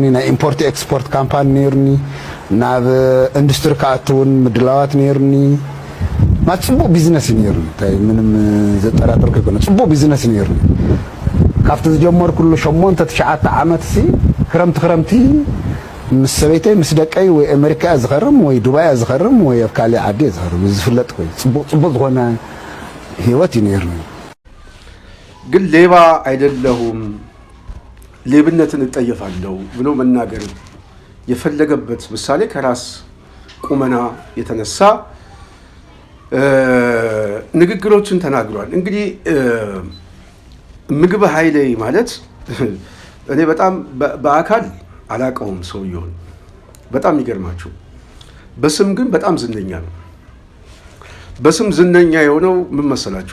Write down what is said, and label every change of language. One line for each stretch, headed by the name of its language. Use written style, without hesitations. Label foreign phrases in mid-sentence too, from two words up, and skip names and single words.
Tigrinya: ናይ
English: import export
Tigrinya: ካምፓኒ ነይርኒ ናብ ኢንዱስትሪ ካኣትውን ምድላዋት ነይርኒ ጽቡቅ ቢዝነስ ነይርኒ ታይ ምንም ዘጠራጥር ከሆነ ጽቡቅ ቢዝነስ ነይርኒ ካብቲ ዝጀመር ኩሉ 8-9 ዓመት ሲ ክረምቲ ምስ ሰበይተይ ምስ ደቀይ ወይ አሜሪካ ዝኸርም ወይ ዱባይ ዝኸርም ወይ ኣብ ካልእ ዓዲ ዝኸርም ዝፍለጥ ኮይ ጽቡቅ ዝኾነ ህይወት ይነርኒ።
Amharic: ግን ሌባ አይደለሁም ሌብነትን እጠየፋለሁ ብሎ መናገር የፈለገበት ምሳሌ ከራስ ቁመና የተነሳ ንግግሮችን ተናግሯል። እንግዲህ ምግብ ኃይሌ ማለት እኔ በጣም በአካል አላቀውም ሰውየውን፣ በጣም ይገርማችሁ። በስም ግን በጣም ዝነኛ ነው። በስም ዝነኛ የሆነው ምን መሰላችሁ?